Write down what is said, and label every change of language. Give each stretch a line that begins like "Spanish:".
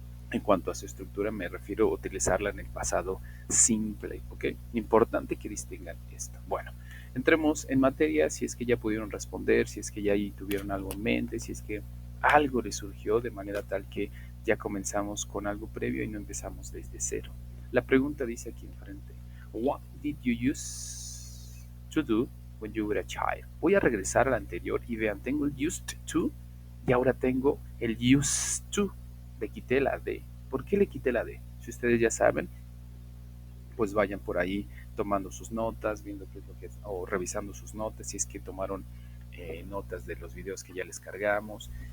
Spanish: En cuanto a su estructura, me refiero a utilizarla en el pasado simple. ¿Ok? Importante que distingan esto. Bueno, entremos en materia, si es que ya pudieron responder, si es que ya ahí tuvieron algo en mente, si es que algo les surgió de manera tal que ya comenzamos con algo previo y no empezamos desde cero. La pregunta dice aquí enfrente:
English: What did you use to do when you were a child?
Spanish: Voy a regresar al anterior y vean, tengo el used to y ahora tengo el used to. Le quité la D. ¿Por qué le quité la D? Si ustedes ya saben, pues vayan por ahí tomando sus notas, viendo qué es lo que es, o revisando sus notas, si es que tomaron notas de los videos que ya les cargamos.